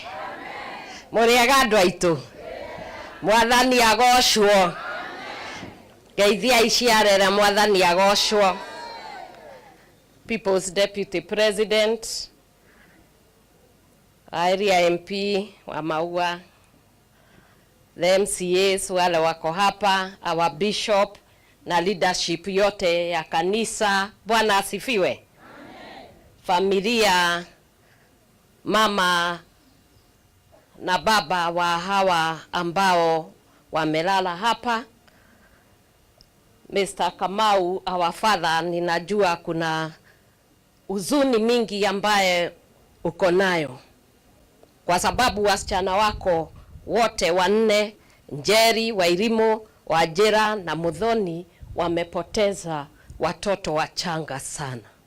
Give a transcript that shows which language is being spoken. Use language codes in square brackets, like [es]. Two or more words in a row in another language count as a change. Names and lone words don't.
[ki] Muriega andu aitu. Mwathani agocwo. Geithia iciarera mwathani agocwo. [en] People's Deputy President, area MP [sw] wa Maua, [en] the MCAs [sw] wale wako hapa, [en] our bishop [sw] na leadership yote ya kanisa. Bwana asifiwe. Amen. Familia, mama na baba wa hawa ambao wamelala hapa. [en] Mr. Kamau, our father, [sw] ninajua kuna huzuni mingi ambaye uko nayo kwa sababu wasichana wako wote wanne, Njeri, Wairimo, Wajera na Muthoni, wamepoteza watoto wachanga sana.